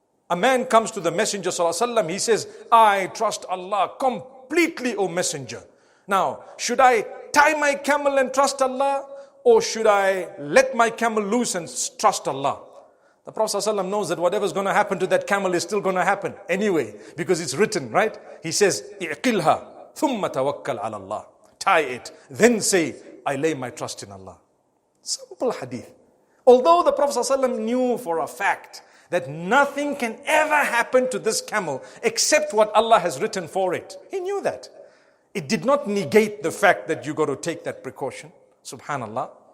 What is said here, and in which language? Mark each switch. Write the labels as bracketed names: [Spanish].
[English] A man comes to the Messenger ﷺ, he says, I trust Allah completely, O Messenger. Now, should I tie my camel and trust Allah? Or should I let my camel loose and trust Allah? The Prophet ﷺ knows that whatever's going to happen to that camel is still going to happen anyway, because it's written, right? He says, [Arabic] اِعْقِلْهَا ثُمَّ تَوَكَّلْ عَلَى اللَّهِ. [English] Tie it, then say, I lay my trust in Allah. Simple hadith. Although the Prophet ﷺ knew for a fact that nothing can ever happen to this camel except what Allah has written for it. He knew that. It did not negate the fact that you got to take that precaution. Subhanallah.